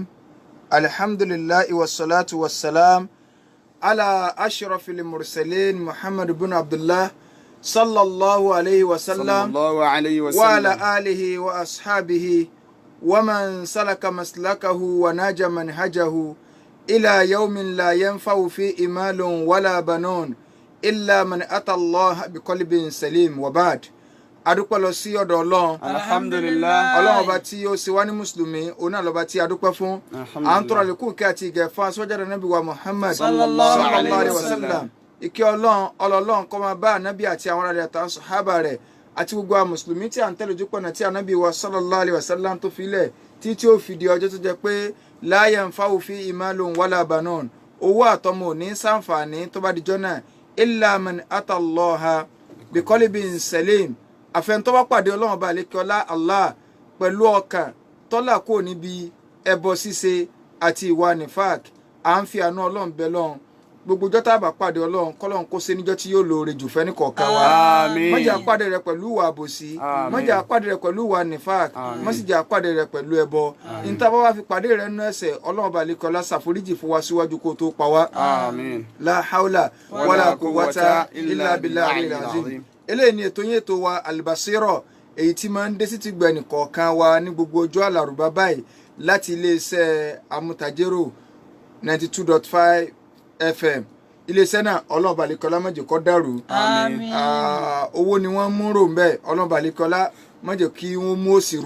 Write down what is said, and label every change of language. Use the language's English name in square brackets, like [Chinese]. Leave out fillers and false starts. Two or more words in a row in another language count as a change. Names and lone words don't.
[Arabic] الحمد لله والصلاة والسلام على أشرف المرسلين محمد بن عبد الله صلى الله عليه وسلم وعلى آله وأصحابه ومن سلك مسلكه وناج منهجه إلى يوم لا ينفع فيه مال ولا بنون إلا من أتى الله بقلب سليم. [Yoruba] وبعد adúpẹ́ lọ sí ọ̀dọ̀ Ọlọ́run alhamdulillah Ọlọ́run ọba tí ó ṣe wá ní mùsùlùmí òun náà lọ́ba tí adúpẹ́ fún à ń tọrọ àlékún ìkẹ́ àti ìgẹ̀ fún aṣọ́jáde Ànábì wa Muhammad sallallahu alaihi wasallam. ìkẹ́ Ọlọ́run kó máa bá ànábì àti àwọn ará rẹ̀ àtàwọn sàhábà rẹ̀ àti gbogbo àwọn mùsùlùmí tí à ń tẹ̀lé ojúpọ̀nà tí Ànábì wa sallallahu alaihi wasallam tó filẹ̀ tí ó fi di ọjọ́ tó jẹ́ pé [Arabic] لا ينفع فيه مال ولا بنون, [Yoruba] owó àtọmọ ò ní ṣàǹfààní tó bá dijọ́ náà [Arabic] إلا من أتى الله بقلب سليم, [Yoruba] àfẹn tó bá pàdé Ọlọ́run ọba àlékọ́lá Allah pẹ̀lú ọkàn tọ́lá kò níbi ẹbọ ṣíṣe àti ìwà nifak. À ń fi àánú Ọlọ́run bẹ lọ́run gbogbo ọjọ́ tá a bá pàdé Ọlọ́run kọ́lọ́run kó ṣe níjọ́ tí yóò lóore jù fẹ́ ní kọ̀ọ̀kan wa. Àmín. má jẹ́ á pàdé rẹ̀ pẹ̀lú ìwà àbòsí, má jẹ́ á pàdé rẹ̀ pẹ̀lú ìwà nifak, má sì jẹ́ á pàdé rẹ̀ pẹ̀lú ẹbọ. níta bá wá fi pàdé rẹ̀ nínú ẹ̀ṣẹ̀ Ọlọ́run ọba àlékọ́lá ṣàforíjì fún wa síwájú kó tó pa wá. Àmín. [Arabic] لا حول ولا قوة إلا بالله العظيم. [Yoruba] eléyìí ni ètò yẹn tó wa Al-Basira, èyí tí máa ń dé sí ti gbẹ̀nì kọ̀ọ̀kan wa ní gbogbo ọjọ́ àlàrúbá báyìí láti iléeṣẹ́ amútajérò 92.5 FM. iléeṣẹ́ náà Ọlọ́run balẹ̀kọ́lá má jẹ́ kó dàrú. Àmín. owó ni wọ́n mú rò mbẹ́, Ọlọ́run balẹ̀kọ́lá má jẹ́ kí wọ́n mú òsì rò.